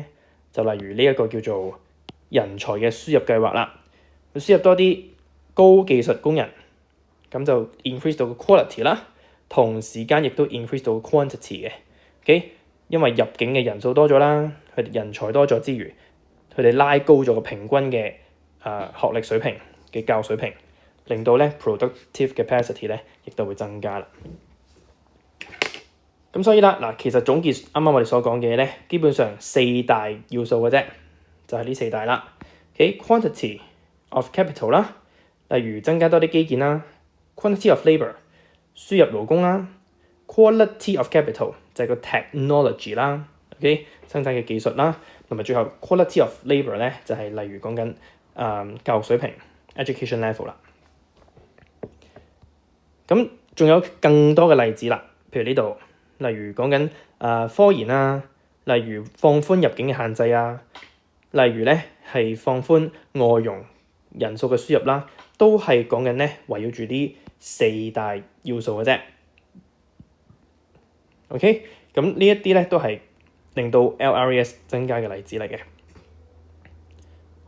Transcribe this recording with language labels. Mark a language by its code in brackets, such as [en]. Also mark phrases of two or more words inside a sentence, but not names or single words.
[yue] 就例如呢一個叫做人才嘅輸入計劃啦，輸入多啲高技術工人，咁就 increase 到個 quality 啦。同時間亦都 increase 到 quantity 嘅，OK， 因為入境嘅人數多咗啦，佢哋人才多咗之餘，佢哋拉高咗個平均嘅學歷水平嘅教育水平，令到咧 [en] productive capacity [yue] 咧亦都會增加啦。咁所以啦，嗱，其實總結啱啱我哋所講嘅嘢咧，基本上4大要素嘅啫，就係呢4大啦。OK， [en] quantity of capital [yue] 啦，例如增加多啲基建啦 ， [en] quantity of labour。 [yue] 輸入勞工啦 ， [en] quality of capital [yue] 就係個 technology 啦 ，OK 生產嘅技術啦，同埋最後 [en] quality of labour [yue] 咧就係例如講緊教育水平 [en] education level [yue] 啦。咁仲有更多嘅例子啦，譬如呢度，例如講緊科研啊，例如放寬入境嘅限制啊，例如咧係放寬外傭人數嘅輸入啦，都係講緊咧圍繞住啲4大要素嘅啫。OK， 咁呢一啲咧都係令到 LRAS 增加嘅例子嚟嘅。